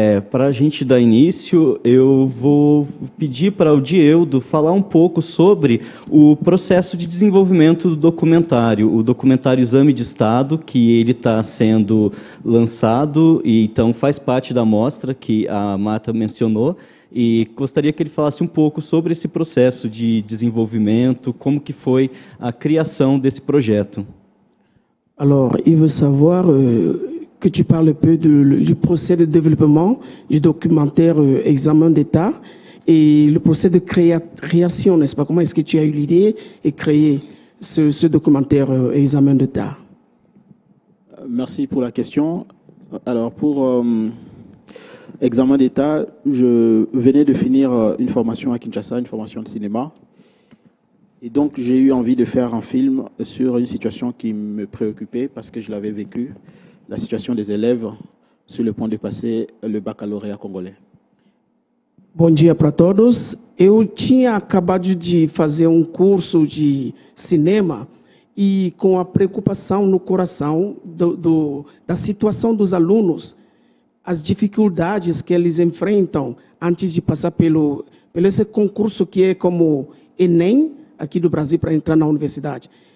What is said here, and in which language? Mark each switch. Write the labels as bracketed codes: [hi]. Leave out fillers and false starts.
[pt] Para a gente dar início, eu vou pedir para o Dieudo falar um pouco sobre o processo de desenvolvimento do documentário, o documentário Exame de Estado, que ele está sendo lançado, e então faz parte da mostra que a Marta mencionou, e gostaria que ele falasse um pouco sobre esse processo de desenvolvimento, como que foi a criação desse projeto. [fr] Alors, il veut savoir que tu parles un peu du procès de développement du documentaire Examen d'État et le procès de création, n'est-ce pas? Comment est-ce que tu as eu l'idée et créé ce documentaire Examen d'État? Merci pour la question. Alors, pour Examen d'État, je venais de finir une formation à Kinshasa, une formation de cinéma. Et donc, j'ai eu envie de faire un film sur une situation qui me préoccupait parce que je l'avais vécu, la situation des élèves sur le point de passer le baccalauréat congolais. [pt] Bom dia para todos. Eu tinha acabado de fazer curso de cinema e com a preocupação no coração da situação dos alunos, as dificuldades que eles enfrentam antes de passar pelo esse concurso que é como Enem, aqui do Brasil, para entrar na universidade.